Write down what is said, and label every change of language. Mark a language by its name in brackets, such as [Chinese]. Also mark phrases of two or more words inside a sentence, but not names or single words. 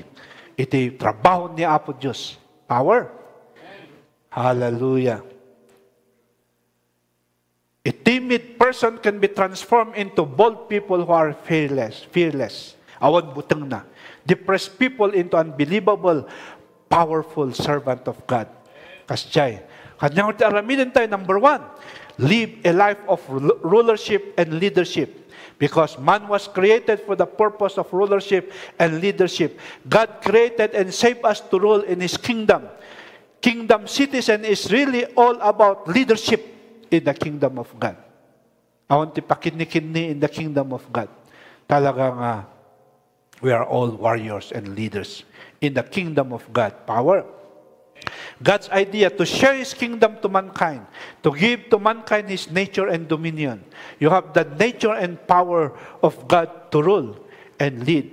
[Iloko] Iti trabaho ni Apo Diyos. [English] Power. Hallelujah. A timid person can be transformed into bold people who are fearless. [Iloko] Awan butang na. [English] Depressed people into unbelievable, powerful servant of God. [Iloko] Kasjay. Kanyang araminin tayo, [English] number 1, live a life of rulership and leadership. Because man was created for the purpose of rulership and leadership. God created and saved us to rule in His kingdom. Kingdom citizen is really all about leadership in the kingdom of God. [Iloko] Awan ti pakinikinni [English] in the kingdom of God. Talagang we are all warriors and leaders in the kingdom of God. Power. God's idea to share His kingdom to mankind, to give to mankind His nature and dominion. You have the nature and power of God to rule and lead.